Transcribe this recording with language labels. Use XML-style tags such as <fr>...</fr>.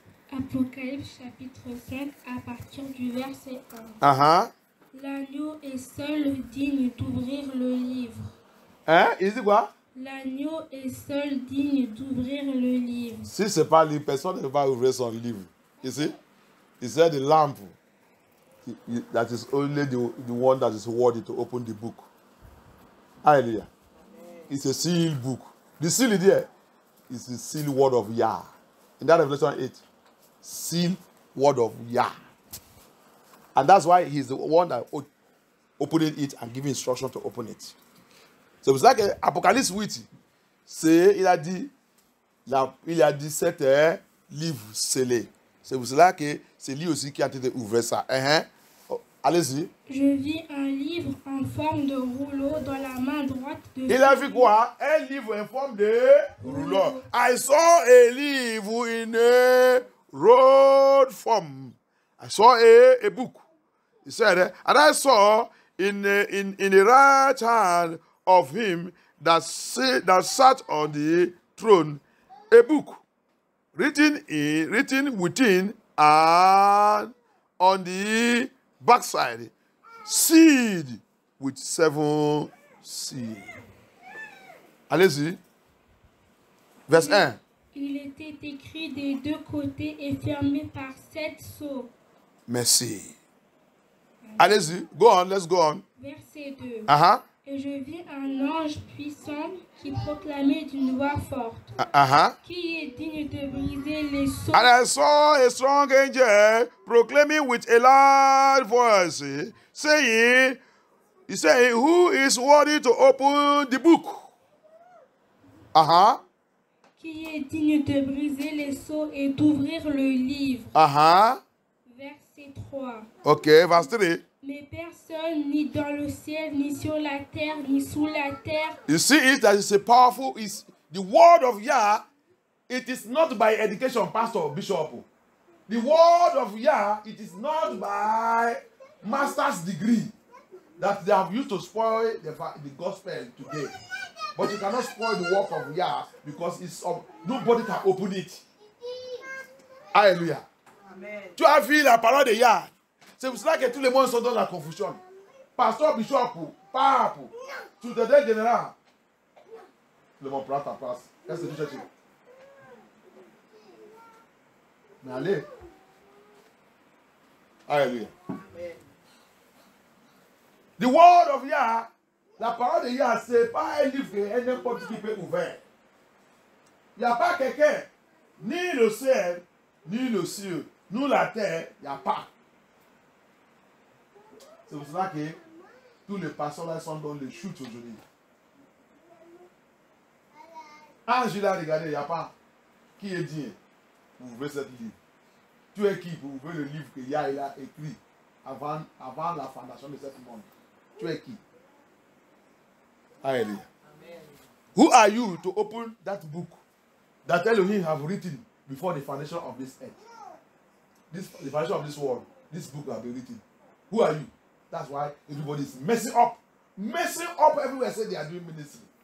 <fr>Apocalypse chapitre 5 à partir du verset 1. Uh-huh. L'agneau est seul digne d'ouvrir le livre. Hein? Il dit quoi? L'agneau est seul digne d'ouvrir le livre. Si ce n'est pas lui, personne ne va ouvrir son livre.</fr> <en>You see? He said the lamp, that is only the one that is worthy to open the book. Hallelujah. It's a sealed book. The seal is there. It's the sealed word of Yah. In that Revelation 8, sealed word of Yah. And that's why he's the one that opening it and giving instruction to open it. So it's like Apocalypse 8.</en> <fr>C'est, il a dit 7 livres scellés. C'est pour cela que c'est lui aussi qui a été ouvert ça. Oh, allez-y. Je vis un livre en forme de rouleau dans la main droite de... Il a vu quoi? Un livre en forme de rouleau.</fr> <en>I saw a livre in a rolled form. I saw a book. He said, and I saw in the right hand of him that sat on the throne a book written within and on the backside, sealed with 7 seals.</en> <fr>Allez-y.</fr> <en>Verse 1.</en> <fr>Il était écrit des 2 côtés et fermé par 7 sceaux. Merci. Allez-y.</fr> <en>Go on. Let's go on.</en> <fr>Verset 2. Uh-huh. Et je vis un ange puissant qui proclamait d'une voix forte. Qui est digne de briser les sceaux?</fr> <en>And I saw a strong angel proclaiming with a loud voice, saying, who is worthy to open the book?</en> <fr>Qui est digne de briser les sceaux et d'ouvrir le livre? Verset 3.</fr> <en>Okay, verse 3.</en> <fr>Mais personne, ni dans le ciel, ni sur la terre, ni sous la terre.</fr> <en>You see it that it's a powerful, is the word of Yah. It is not by education, pastor, bishop. The word of Yah, it is not by master's degree that they have used to spoil the gospel today. But you cannot spoil the work of Yah because it's nobody can open it.</en> <fr>Alléluia. Amen. Tu as vu la parole de Yah. C'est pour cela que tout le monde sont dans la confusion. Pasteur, bishop, pape, secrétaire général. Tout le monde prend ta place. Qu'est-ce que tu cherches? Mais allez. Alléluia. Amen.</fr> <en>The word of Yah,</en> <fr>la parole de Yah, ce n'est pas un livre que n'importe qui peut ouvrir. Il n'y a pas quelqu'un, ni le ciel, ni le ciel, ni la terre, il n'y a pas. C'est pour cela que tous les pasteurs là sont dans les chutes aujourd'hui. Angela, regardez, il n'y a pas. Qui est dit pour ouvrir ce livre? Tu es qui pour ouvrir le livre que Yah a écrit avant la fondation de ce monde? Tu es qui? Hallelujah. Amen.</fr> <en>Who are you to open that book that Elohim have written before the foundation of this earth? The foundation of this world. This book have been written. Who are you? That's why everybody is messing up. Messing up everywhere. Say they are doing ministry.</en>